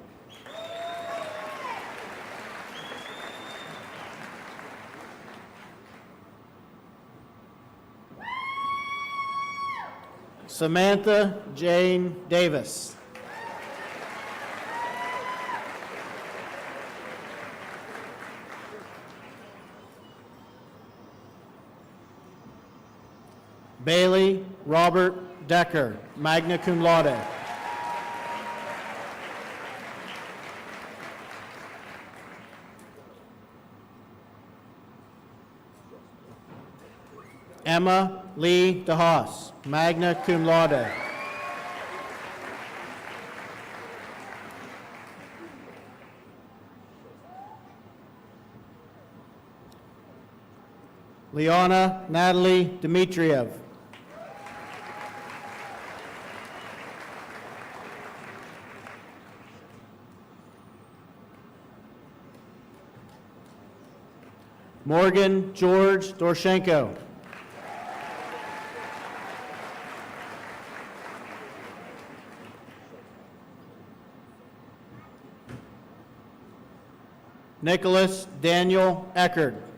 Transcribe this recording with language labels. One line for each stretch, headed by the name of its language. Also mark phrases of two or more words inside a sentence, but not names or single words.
English: Samantha Jane Davis. Bailey Robert Decker,
Latin: magna cum laude.
English: Emma Lee DeHaas,
Latin: magna cum laude.
English: Liana Natalie Dmitriev. Morgan George Dorshenko. Nicholas Daniel Eckerd.